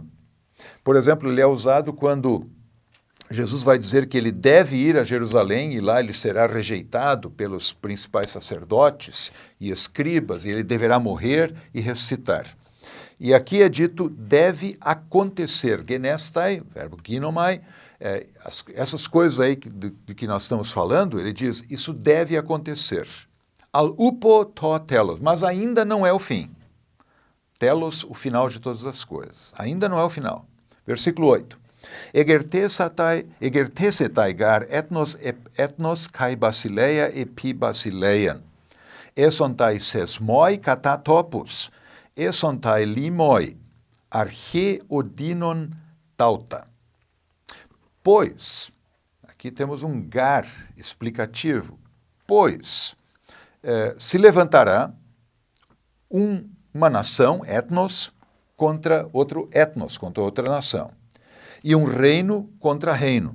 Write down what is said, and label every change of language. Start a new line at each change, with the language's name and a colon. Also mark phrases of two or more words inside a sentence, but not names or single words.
Portuguese: Por exemplo, ele é usado quando Jesus vai dizer que ele deve ir a Jerusalém e lá ele será rejeitado pelos principais sacerdotes e escribas e ele deverá morrer e ressuscitar. E aqui é dito deve acontecer. Genestai, verbo ginomai, essas coisas aí de que nós estamos falando, ele diz, isso deve acontecer.
Greek: ἀλλ᾽ οὔπω τὸ τέλος,
Portuguese: mas ainda não é o fim. Telos, o final de todas as coisas. Ainda não é o final. Versículo 8.
Greek: ἐγερθήσεται γὰρ ἔθνος καὶ βασιλεία ἐπὶ βασιλείαν. ἔσονται σεισμοὶ κατὰ τόπους. ἔσονται λιμοί. ἀρχὴ ὠδίνων ταῦτα.
Portuguese: Pois, aqui temos um gar explicativo. Pois, se levantará uma nação, etnos, contra outro etnos, contra outra nação. E um reino contra reino.